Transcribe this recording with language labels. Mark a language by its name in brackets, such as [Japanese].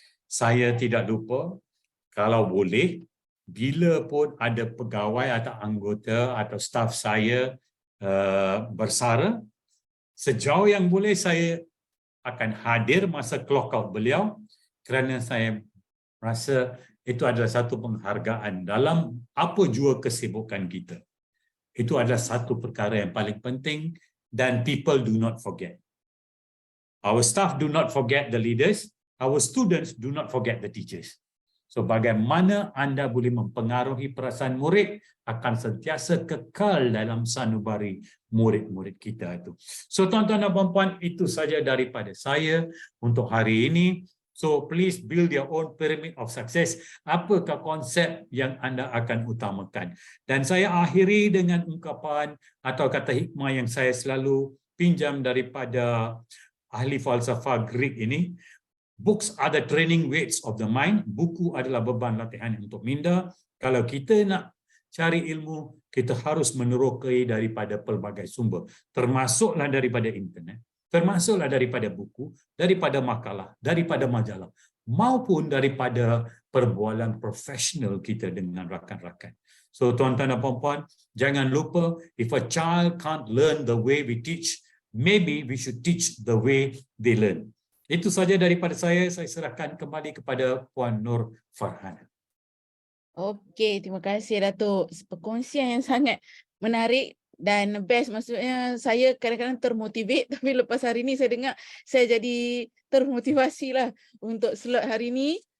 [Malay] Saya tidak lupa, kalau boleh, bila pun ada pegawai atau anggota atau staf saya bersara, sejauh yang boleh saya akan hadir masa clock out beliau, kerana saya rasa itu adalah satu penghargaan dalam apa jua kesibukan kita. Itu adalah satu perkara yang paling penting dan [English] people do not forget. Our staff do not forget the leaders, our students do not forget the teachers. [Malay] So bagaimana anda boleh mempengaruhi perasaan murid akan sentiasa kekal dalam sanubari murid-murid kita itu. So tuan-tuan dan puan-puan, itu saja daripada saya untuk hari ini. [English] So please build your own pyramid of success. [Malay] Apakah konsep yang anda akan utamakan? Dan saya akhiri dengan ungkapan atau kata hikmah yang saya selalu pinjam daripada ahli falsafah Greek ini. [English] Books are the training weights of the mind. [Malay] Buku adalah beban latihan untuk minda. Kalau kita nak cari ilmu, kita harus menerokai daripada pelbagai sumber. Termasuklah daripada internet, termasuklah daripada buku, daripada makalah, daripada majalah. maupun daripada perbualan profesional kita dengan rakan-rakan. [English] So [Malay] tuan-tuan dan puan-puan, jangan lupa, [English] if a child can't learn the way we teach, maybe we should teach the way they learn. [Malay] Itu saja daripada saya serahkan kembali kepada Puan Nur Farhana. Okey, terima kasih Datuk. Perkongsian yang sangat menarik dan best, maksudnya saya kadang-kadang termotivate tapi lepas hari ni saya dengar saya jadi termotivasi lah untuk slot hari ni.